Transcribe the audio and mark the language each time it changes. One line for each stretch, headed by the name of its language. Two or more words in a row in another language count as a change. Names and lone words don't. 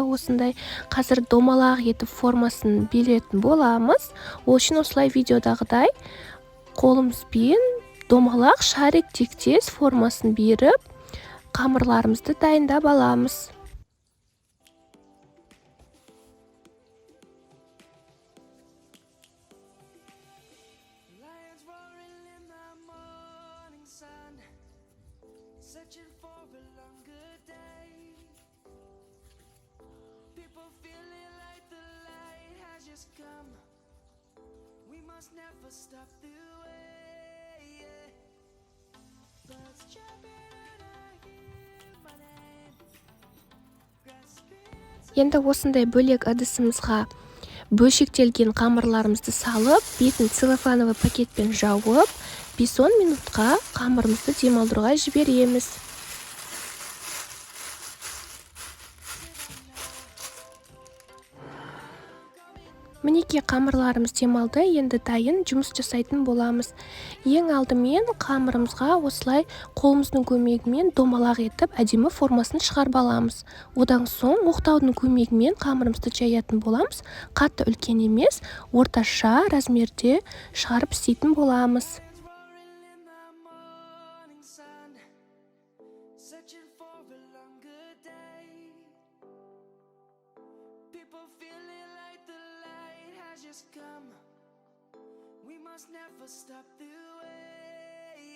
Kazakh: Осындай қазір домалақ етіп формасын беретін боламыз. Ол үшін осылай видеодағыдай қолымызбен домалақ шарик тектес формасын беріп, қамырларымызды дайындап аламыз.
English: Searching for a longer day. People feeling like the light has just come. We must never stop the way. Birds chirping and I hear my name.
Kazakh: Енді осындай бөлек ыдысымызға бөлшектелген қамырларымызды салып, бетін целлофановый пакетпен жауып, 5-10 минутқа қамырымызды демалдыруға жібереміз. Мінеки қамырларымыз демалды, енді дайын жұмыс жасайтын боламыз. Ең алдымен қамырымызға осылай қолымыздың көмегімен домалақ етіп, әдемі формасын шығарып аламыз. Одан соң оқтаудың көмегімен қамырымызды жаятын боламыз. Қатты үлкен емес, орташа размерде шығарып істейтін боламыз.
English: Searching for a longer day. People feeling like the light has just come. We must never stop the way.